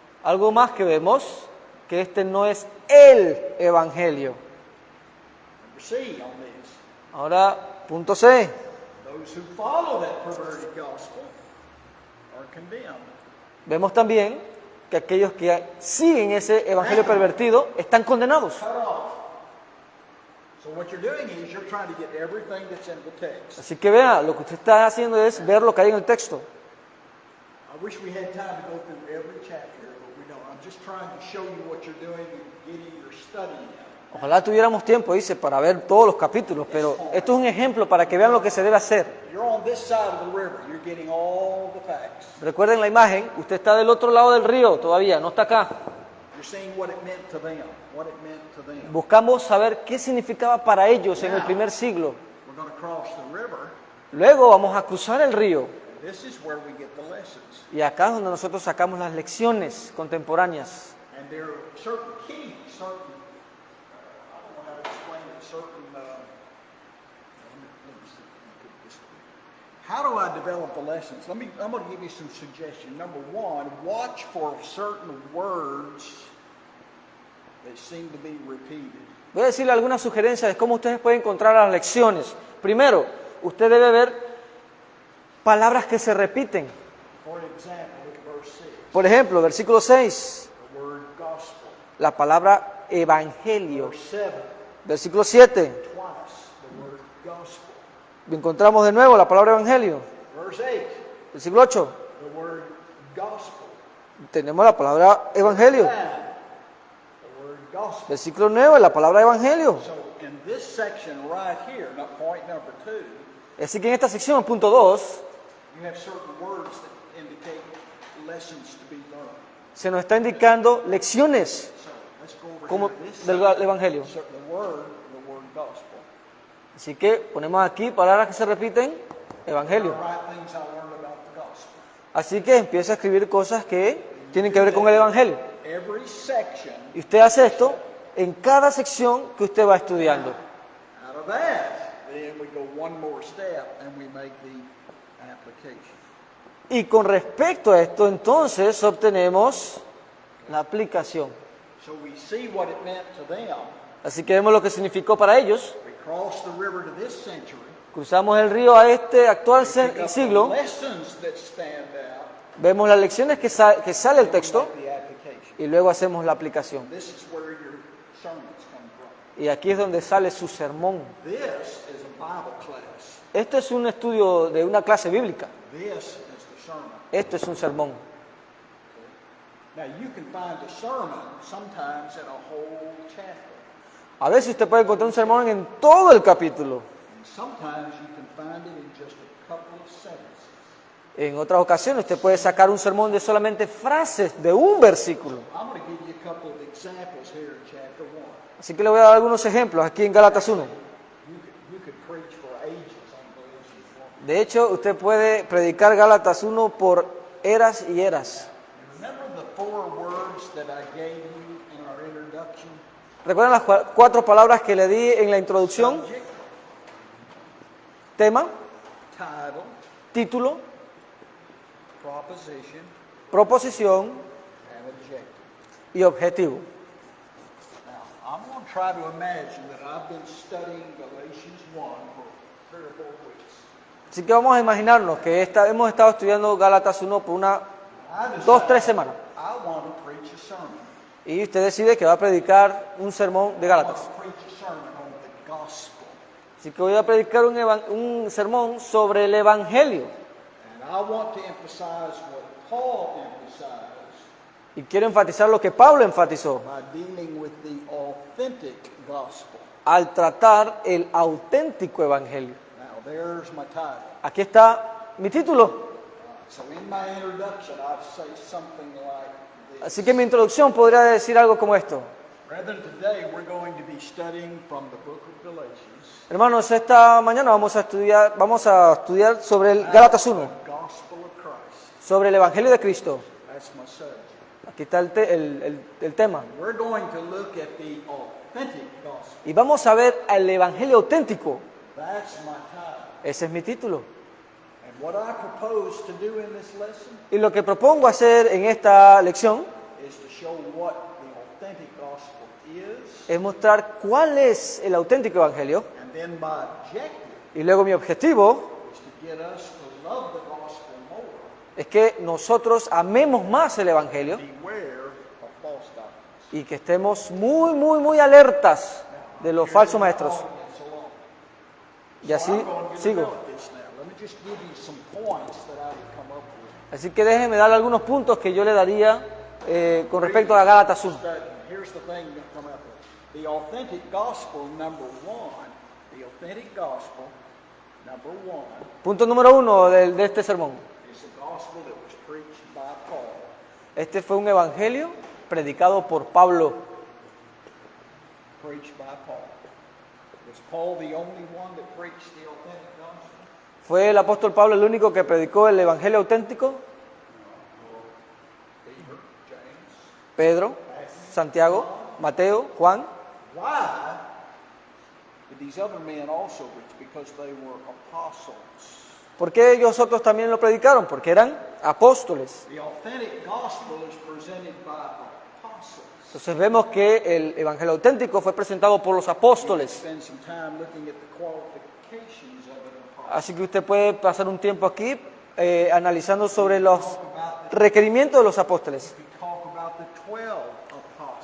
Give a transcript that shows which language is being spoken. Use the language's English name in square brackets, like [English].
[Spanish] Algo más que vemos, que este no es el evangelio. [English] Number C on this. [Spanish] Ahora, punto C. [English] Those who follow that perverted gospel are condemned. [Spanish] Vemos también que aquellos que siguen ese evangelio pervertido están condenados. [English] Cut off. So what you're doing is you're trying to get everything that's in the text. [Spanish] Así que vea, lo que usted está haciendo es ver lo que hay en el texto. [English] I wish we had time to go through every chapter, but we don't. I'm just trying to show you what you're doing and getting your study in. [Spanish] Ojalá tuviéramos tiempo, dice, para ver todos los capítulos, pero esto es un ejemplo para que vean lo que se debe hacer. [English] You're on this side of the river. You're getting all the facts. [Spanish] Recuerden la imagen, usted está del otro lado del río todavía, no está acá. [English] You're seeing what it meant to them. What it meant to them. [Spanish] Buscamos saber qué significaba para ellos en el primer siglo. [English] We're going to cross the river. [Spanish] Luego vamos a cruzar el río [English] This is where we get the lessons. [Spanish] y acá es donde nosotros sacamos las lecciones contemporáneas. [English] And there are certain keys, certain, I don't know how to explain it, certain, let me see, let me put it this way. How do I develop the lessons? I'm going to give you some suggestions. Number one, watch for certain words that seem to be repeated. [Spanish] Voy a decirle algunas sugerencias de cómo ustedes pueden encontrar las lecciones. Primero, usted debe ver palabras que se repiten. [English] For example, look at verse 6. [Spanish] Por ejemplo, versículo 6, [English] The word gospel. [Spanish] la palabra evangelio. [English] Verse 7, [Spanish] Versículo 7, [English] twice the word gospel. [Spanish] encontramos de nuevo la palabra evangelio. [English] Verse 8, [Spanish] Versículo 8, [English] the word gospel. [Spanish] tenemos la palabra evangelio. [English] 9, the word gospel. [Spanish] Versículo 9, la palabra evangelio. [English] So in this section right here, point number 2, [Spanish] Así que en esta sección, punto 2, [English] you have certain words that indicate lessons to be learned. [Spanish] se nos está indicando lecciones [English] So let's go over [Spanish] como [English] here. This [Spanish] del evangelio. [English] so the word gospel. [Spanish] Así que ponemos aquí palabras que se repiten, evangelio. [English] Write things I learned about the gospel. [Spanish] Así que empieza a escribir cosas que tienen que ver con el evangelio. [English] Every section, [Spanish] Y usted hace esto en cada sección que usted va estudiando. [English] out of that, then we go one more step and we make the application. [Spanish] Y con respecto a esto, entonces obtenemos la aplicación. [English] So we see what it meant to them. [Spanish] Así que vemos lo que significó para ellos. [English] We cross the river to this century. [Spanish] Cruzamos el río a este actual [English] Pick up the [Spanish] siglo. [English] lessons that stand out. [Spanish] Vemos las lecciones que sale el texto [English] Make the application. [Spanish] y luego hacemos la aplicación. [English] This is where your sermons come from. [Spanish] Y aquí es donde sale su sermón. [English] This is a Bible class. [Spanish] Esto es un estudio de una clase bíblica. [English] This is the sermon. [Spanish] Esto es un sermón. [English] Now you can find a sermon sometimes in a whole chapter. [Spanish] A veces usted puede encontrar un sermón en todo el capítulo. [English] And sometimes you can find it in just a couple of sentences. [Spanish] En otras ocasiones usted puede sacar un sermón de solamente frases de un versículo. [English] I'm going to give you a couple of examples here in chapter 1. [Spanish] Así que le voy a dar algunos ejemplos aquí en Gálatas 1. [English] You could preach for ages on Galatians 1. [Spanish] De hecho, usted puede predicar Gálatas 1 por eras y eras. [English] Remember the 4 words that I gave you in our introduction? [Spanish] ¿Recuerdan las 4 palabras que le di en la introducción? [English] Subject, [Spanish] Tema, [English] title, [Spanish] título, [English] proposition, [Spanish] proposición [English] and objective. [Spanish] y objetivo. [English] Now, I'm going to try to imagine that I've been studying Galatians 1 for 3 or 4 weeks. [Spanish] Así que vamos a imaginarnos que hemos estado estudiando Gálatas 1 por [English] I [Spanish] 2, 3 [English] decided [Spanish] semanas. [English] I want to preach a sermon. [Spanish] Y usted decide que va a predicar un sermón de [English] I want [Spanish] Gálatas. [English] to preach a sermon on the gospel. [Spanish] Así que voy a predicar un sermón sobre el Evangelio. [English] And I want to emphasize what Paul emphasized [Spanish] Y quiero enfatizar lo que Pablo enfatizó [English] by dealing with the authentic gospel. [Spanish] al tratar el auténtico Evangelio. [English] Now, there's my title. [Spanish] Aquí está mi título. [English] So in my introduction, I'd say something like this. [Spanish] Así que en mi introducción podría decir algo como esto. [English] Brethren, today we're going to be studying from the book of Galatians. [Spanish] Hermanos, esta mañana vamos a estudiar sobre el Gálatas 1, [English] The gospel of Christ. [Spanish] sobre el Evangelio de Cristo. [English] That's my subject. [Spanish] Aquí está el tema. [English] We're going to look at the authentic gospel. [Spanish] Y vamos a ver el evangelio auténtico. [English] That's my title. [Spanish] Ese es mi título. [English] And what I propose to do in this lesson [Spanish] Y lo que propongo hacer en esta lección [English] is to show what the authentic gospel is, [Spanish] es mostrar cuál es el auténtico evangelio. [English] and then my objective [Spanish] Y luego mi objetivo [English] is to get us to love the gospel more, [Spanish] es que nosotros amemos más el evangelio [English] beware of false doctrines. [Spanish] y que estemos muy alertas de los falsos maestros. [English] Audience alone. [Spanish] Y así [English] I'm going to [Spanish] sigo. [English] develop this now. Let me just give you some points that I would come up with. [Spanish] Así que déjenme dar algunos puntos que yo le daría con respecto a Gálatas 1. [English] Here's the thing that come up with. The authentic gospel, number one, the authentic gospel, number one, [Spanish] Punto número 1 de este sermón. [English] is the gospel that was preached by Paul. [Spanish] Este fue un evangelio predicado por Pablo. [English] Preached by Paul. Was Paul the only one that preached the authentic gospel? [Spanish] ¿Fue el apóstol Pablo el único que predicó el evangelio auténtico? [English] Peter, James. [Spanish] Pedro, Santiago, Mateo, Juan. [English] Why did these other men also preach? Because they were apostles. [Spanish] ¿Por qué ellos otros también lo predicaron? Porque eran apóstoles. [English] The authentic gospel is presented by apostles. [Spanish] Entonces vemos que el evangelio auténtico fue presentado por los apóstoles. [English] Spend some time looking at the qualifications of an apostle. [Spanish] Así que usted puede pasar un tiempo aquí analizando sobre los requerimientos de los apóstoles. [English] You could talk about the 12 apostles.